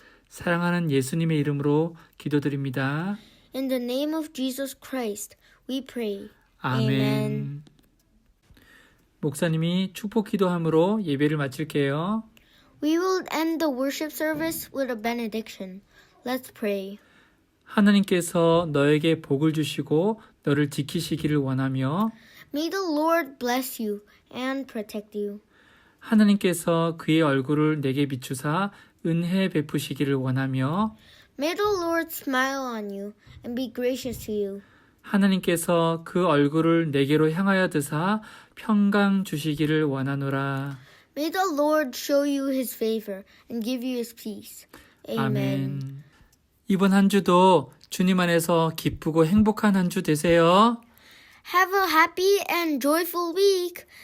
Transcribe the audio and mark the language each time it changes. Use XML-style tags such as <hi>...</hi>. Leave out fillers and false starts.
<ko>사랑하는 예수님의 이름으로 기도드립니다.</ko> <en>In the name of Jesus Christ, we pray.</en> <ko>아멘.</ko> <en>Amen.</en> <ko>목사님이 축복 기도함으로 예배를 마칠게요.</ko> <en>We will end the worship service with a benediction. Let's pray.</en> <ko>하나님께서 너에게 복을 주시고 너를 지키시기를 원하며</ko> <en>May the Lord bless you and protect you.</en> <ko>하나님께서 그의 얼굴을 내게 비추사 은혜 베푸시기를 원하며</ko> <en>May the Lord smile on you and be gracious to you.</en> <ko>하나님께서 그 얼굴을 내게로 향하여 드사 평강 주시기를 원하노라.</ko> <en>May the Lord show you his favor and give you his peace. Amen.</en> <ko>아멘. 이번 한 주도 주님 안에서 기쁘고 행복한 한 주 되세요.</ko> <en>Have a happy and joyful week.</en>